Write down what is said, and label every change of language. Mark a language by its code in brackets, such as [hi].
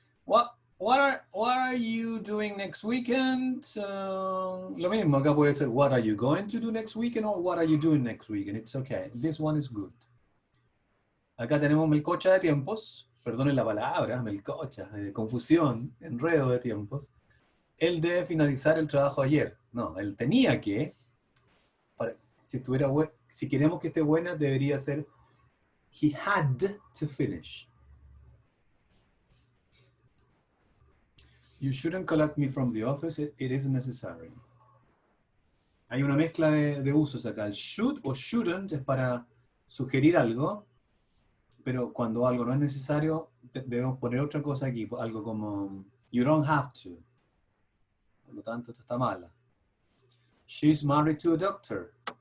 [en] What are you doing next weekend? [es] Lo mismo, acá puede ser [en] what are you going to do next weekend or what are you doing next weekend. It's okay. This one is good. [es] Acá tenemos melcocha de tiempos. Perdonen la palabra, melcocha, confusión, enredo de tiempos. Él debe finalizar el trabajo ayer. No, él tenía que, si queremos que esté buena, debería ser [en] he had to finish. You shouldn't collect me from the office, it isn't necessary. [es] Hay una mezcla de usos acá. El should o shouldn't es para sugerir algo, pero cuando algo no es necesario, debemos poner otra cosa aquí, algo como [en] you don't have to. [es] Por lo tanto, esta está mala. [en] She's married to a doctor.